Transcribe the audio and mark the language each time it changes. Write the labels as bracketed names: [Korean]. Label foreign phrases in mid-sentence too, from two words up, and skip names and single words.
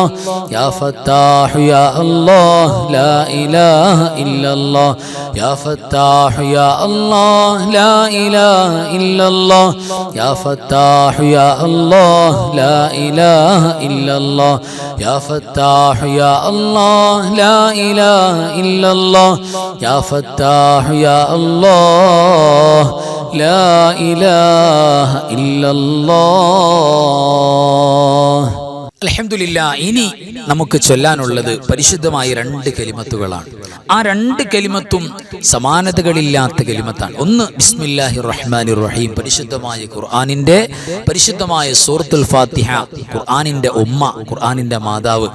[Arabic] يا فتاح يا الله لا إله إلا الله، يا فتاح يا الله لا إله إلا الله، يا فتاح يا الله لا إله إلا الله، يا فتاح يا الله لا إله إلا الله، يا فتاح يا الله لا إله إلا الله. [Malayalam] അൽഹംദുലില്ലാഹ്, ഇനി നമുക്ക് ചൊല്ലാനുള്ളത് പരിശുദ്ധമായ 2 കലിമത്തുകളാണ്. ആ 2 കലിമത്തും സമാനതകളില്ലാത്ത കലിമത്താണ്. ഒന്ന് [Arabic] بسم الله الرحمن الرحيم, [Malayalam] പരിശുദ്ധമായ ഖുർആനിന്റെ പരിശുദ്ധമായ സൂറത്തുൽ ഫാത്തിഹ, ഖുർആനിന്റെ ഉമ്മ, ഖുർആനിന്റെ മാതാവ്.